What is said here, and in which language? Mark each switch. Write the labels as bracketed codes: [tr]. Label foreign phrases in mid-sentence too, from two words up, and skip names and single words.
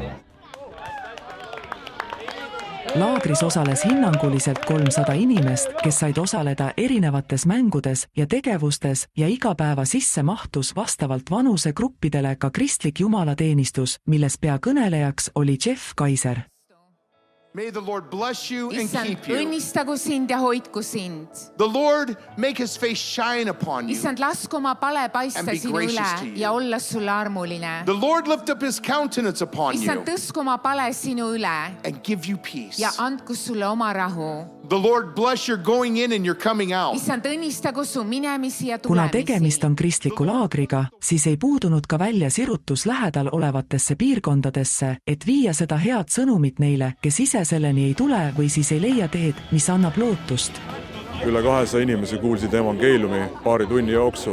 [et] Laagris osales hinnanguliselt 300 inimest, kes said osaleda erinevates mängudes ja tegevustes ja iga päeva sisse mahtus vastavalt vanusegruppidele ka kristlik jumalateenistus, milles peakõnelejaks oli Jeff Kaiser. [en] May the Lord bless you and keep you. [et] Õnnistagu sind ja hoidku sind. [en] The Lord make his face shine upon you. [et] Issand, lasku oma pale paista sinu üle ja olla sulle armuline. [en] The Lord lift up his countenance upon you. [et] Issand, tõsku oma pale sinu üle [en] and give you peace. [et] Ja andku sulle oma rahu. [en] The Lord bless your going in and your coming out. [et] Issand, õnnistagu su minemisi ja tulemisi. Kuna tegemist on kristliku laagriga, siis ei puudunud ka välja sirutus lähedal olevatesse piirkondadesse, et viia seda head sõnumit neile, kes ise selleni ei tule või siis ei leia teed, mis annab lootust. Üle 200 inimese kuulsid evangeeliumi paari tunni jooksul.